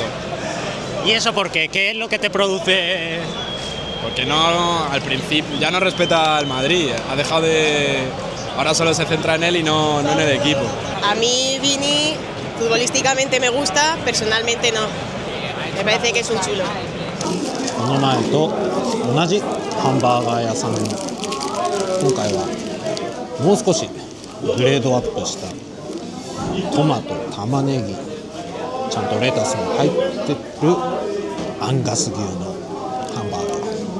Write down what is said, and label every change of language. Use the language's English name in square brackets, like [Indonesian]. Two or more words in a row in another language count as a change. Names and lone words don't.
[Spanish] ¿Y eso por qué? ¿Qué es lo que te produce...? Porque al principio ya no respeta al Madrid, ha dejado de... Ahora solo se centra en él y no en el equipo. A mí Vini futbolísticamente me gusta, personalmente no. Me parece que es un chulo. [Japanese] この前と同じハンバーガー屋さんに今回はもう少しグレードアップしたトマト、玉ねぎ、ちゃんとレタスも入ってるアンガス牛のハンバーガー。